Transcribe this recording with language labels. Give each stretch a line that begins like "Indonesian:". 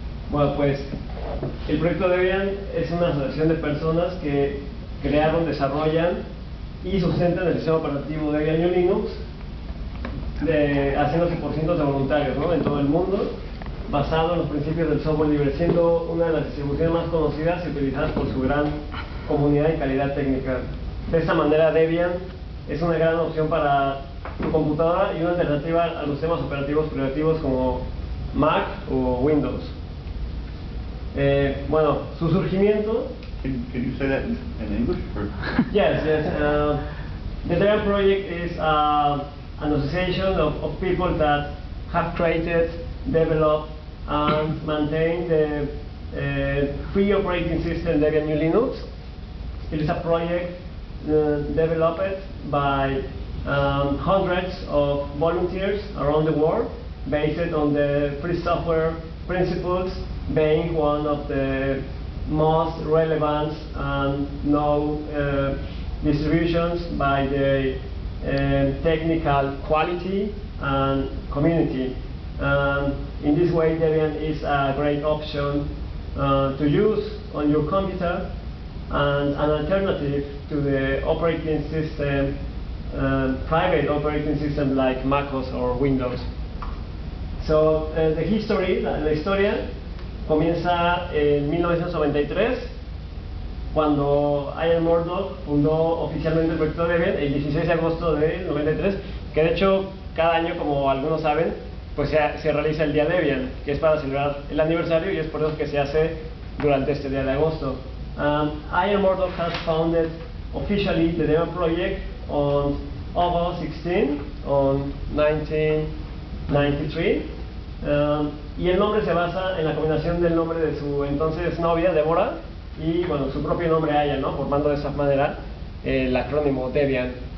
Spanish: Bueno, pues el proyecto Debian es una asociación de personas que crearon, desarrollan y sustentan el sistema operativo Debian y Linux, haciéndose por cientos de voluntarios, ¿no?, en todo el mundo, basado en los principios del software libre, siendo una de las distribuciones más conocidas y utilizadas por su gran comunidad y calidad técnica. De esta manera, Debian es una gran opción para tu computadora y una alternativa a los sistemas operativos privativos como Mac o Windows. Bueno, su surgimiento.
English: Can you say that in English? Or? Yes. The Debian project is an association of people that have created, developed, and maintained the free operating system Debian GNU Linux. It is a project developed by hundreds of volunteers around the world, based on the free software principles, being one of the most relevant and known distributions by the technical quality and community. In this way, Debian is a great option to use on your computer and an alternative to the operating system, private operating system like MacOS or Windows. So, the history,
Spanish: la historia, comienza en 1993, cuando Ian Murdoch fundó oficialmente el proyecto Debian el 16 de agosto de 93, que de hecho cada año, como algunos saben, pues se realiza el Día Debian, que es para celebrar el aniversario, y es por eso que se hace durante este día de agosto.
English: Ian Murdoch has founded officially the Debian project on August 16, on 1993.
Spanish: Y el nombre se basa en la combinación del nombre de su entonces novia, Deborah, y bueno, su propio nombre Ian, ¿no?, formando de esa manera el acrónimo Debian.